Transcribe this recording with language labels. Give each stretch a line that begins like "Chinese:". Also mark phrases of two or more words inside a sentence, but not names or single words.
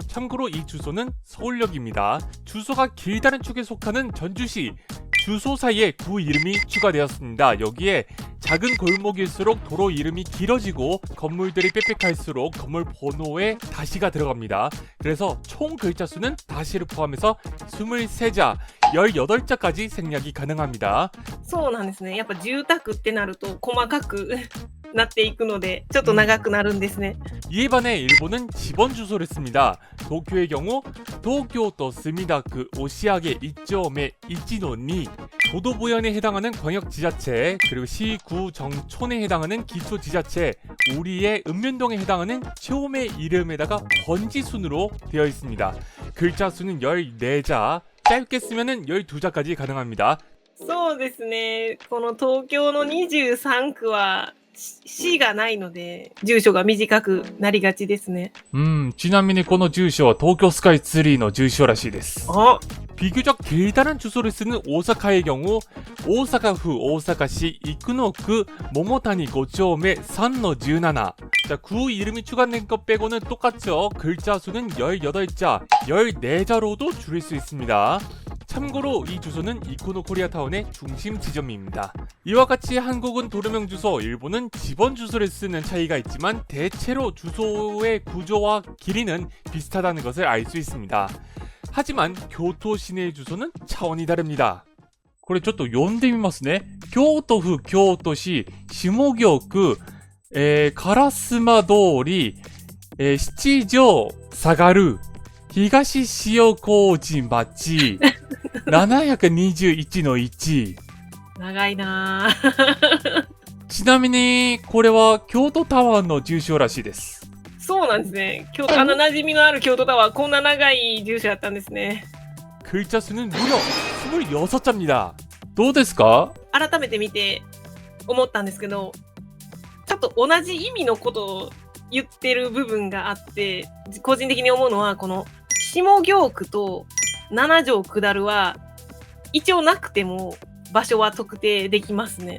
Korean: 참고로 이 주소는 서울역입니다. 주소가 길다는 축에 속하는 전주시, 주소 사이에 구 이름이 추가되었습니다. 여기에 작은 골목일수록 도로 이름이 길어지고 건물들이 빽빽할수록 건물 번호에 다시가 들어갑니다. 그래서 총 글자 수는 다시를 포함해서 23자, 18자까지 생략이 가능합니다.
Japanese: そうなんですね。やっぱ住宅ってなると細かくなっていくのでちょっと長くなるんですね。
Korean: 이에 반해 일본은 지번 주소를 씁니다. 도쿄의 경우 도쿄도 스미다크 오시아게 1.에 1-2 도도부현에 해당하는 광역지자체, 그리고 시구 정촌에 해당하는 기초지자체, 우리의 읍면동에 해당하는 체홈의 이름에다가 번지순으로 되어 있습니다. 글자 수는 14자, 짧게 쓰면은 12자까지 가능합니다.
Japanese: そうですね。この東京の23区は市がないので住所が短くなりがちですね。ちなみにこの住所は東京スカイツリーの住所らしいです。
Korean: 비교적 길다란 주소를 쓰는 오사카의 경우 오사카府 오사카시 이쿠노구 모모타니 5丁目 3-17. 자, 구 이름이 추가된 것 빼고는 똑같죠. 글자 수는 18자, 14자로도 줄일 수 있습니다. 참고로 이 주소는 이코노 코리아타운의 중심 지점입니다. 이와 같이 한국은 도로명 주소, 일본은 지번 주소를 쓰는 차이가 있지만 대체로 주소의 구조와 길이는 비슷하다는 것을 알 수 있습니다. 하지만 교토 시내의 주소는 차원이 다릅니다.
Japanese: これちょっと読んでみますね。京都府京都市下京区、烏丸通り、七条下がる東塩麹町721-1。長いなぁ。ちなみにこれは京都タワーの住所らしいです。そうなんですね。馴染みのある京都タワー、こんな長い住所やったんですね。
Korean: 글자 수는 무려 26자입니다.
Japanese: どうですか? 改めて見て思ったんですけど、ちょっと同じ意味のことを言ってる部分があって、個人的に思うのはこの下京区と七条下るは一応なくても場所は特定できますね。